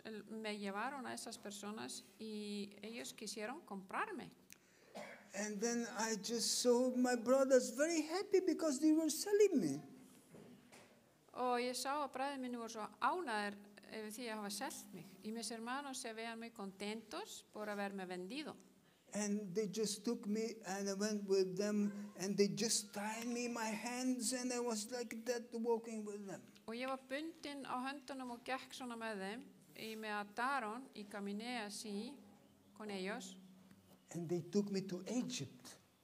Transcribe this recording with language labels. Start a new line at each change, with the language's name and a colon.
Spanish: Me llevaron a esas personas y ellos quisieron comprarme.
English: And then I just saw my brothers very happy because they were selling me.
Icelandic: Og ég sá að bræður minni voru svo ánægðir yfir því að hafa selt mig.
Spanish: Y mis hermanos se veían muy contentos por haberme vendido.
English: And they just took me and I went with them and they just tied me in my hands and I was like that walking with them.
Icelandic: Og ég var bundin á höndunum og gekk svona með þeim.
Spanish: Y me ataron y caminé así con ellos.
English: And they took me to Egypt.